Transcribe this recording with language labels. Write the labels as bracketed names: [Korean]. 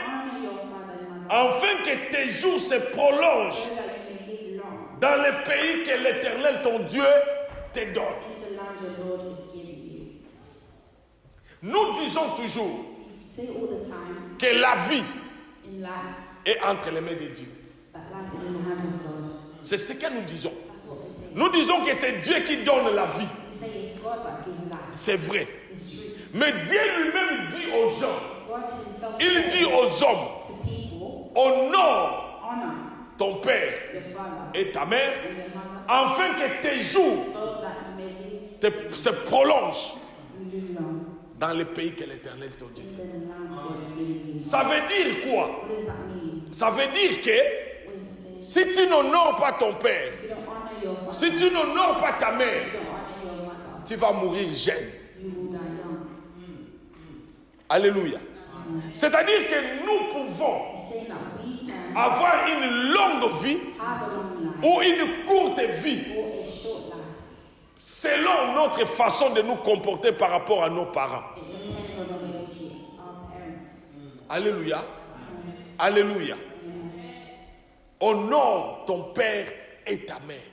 [English] Honor your father and mother, [French] afin que tes jours se prolongent [English] so that you may live long [French] dans le pays que l'Éternel, ton Dieu, te donne. [English] in the land the Lord is giving you. [French] Nous disons toujours [English] We say all the time [French] que la vie [English] in life [French] est entre les mains de Dieu. [English] that life is in the hands of God. [French] C'est ce que nous disons. [English] That's what we say. [French] Nous disons que c'est Dieu qui donne la vie. [English] We say it's God that gives life. [French] C'est vrai. [English] It's true. [French] Mais Dieu lui-même dit aux gens, [English] God himself [French] il [English] said [French] dit aux hommes, [English] to people, [French] honore [English] honor [French] ton père [English] your father [French] et ta mère, [English] and your mother, [French] afin que tes jours [English] so that you may live, [French] se prolongent [English] you live long [French] dans le pays que l'Éternel te dit. [English] in the land God is giving you. [French] Ça veut dire quoi? [English] What does that mean? [French] Ça veut dire que [English] What does it say? [French] si tu n'honores pas ton père, [English] If you don't honor your father, [French] si tu n'honores pas ta [English] if [French] mère, [English] you don't honor your mother, [French] tu vas mourir jeune. [English] you will die young. [French] Alléluia. C'est-à-dire que nous pouvons [English] He's saying that we can [French] avoir une longue vie [English] have a long life [French] ou une courte vie [English] or a short life. [French] selon notre façon de nous comporter par rapport à nos parents. [English] It depends on the way we treat our parents. [French] Alléluia. Alléluia. Honore ton père et ta mère.